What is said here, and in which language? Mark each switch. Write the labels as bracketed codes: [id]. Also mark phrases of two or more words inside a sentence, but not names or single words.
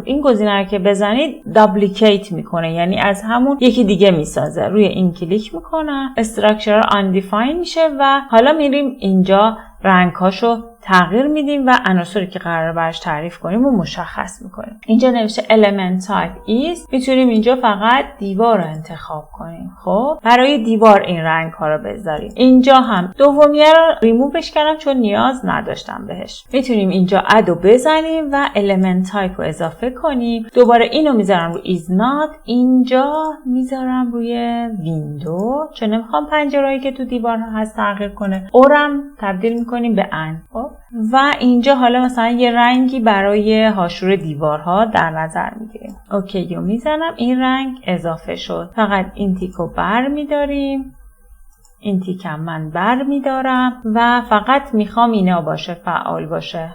[fa] این گزینه رو که بزنید دابلیکیت میکنه، یعنی از همون یکی دیگه میسازه. روی این کلیک میکنم، استراکچر undefined میشه و حالا میریم اینجا رنگ‌هاشو تغییر میدیم و عناصری که قراره براش تعریف کنیم و مشخص میکنیم. اینجا نوشته [en] element type is، [fa] میتونیم اینجا فقط دیوار رو انتخاب کنیم. خب برای دیوار این رنگ ها رو بذاریم. اینجا هم دومیه رو ریمووش کردم چون نیاز نداشتم بهش. میتونیم اینجا اد رو بزنیم و [en] element type [fa] رو اضافه کنیم. دوباره اینو میذارم رو [en] is not، [fa] اینجا میذارم روی ویندو چون نمیخوام پنجرهایی که تو دیوارها هست تغییر کنه. اورم تبدیل میکنیم به ان. خب و اینجا حالا مثلا یه رنگی برای هاشور دیوارها در نظر میگیریم. اوکی رو میزنم، این رنگ اضافه شد. فقط این تیکو بر میداریم، این تیکم من بر میدارم و فقط میخوام اینا باشه، فعال باشه.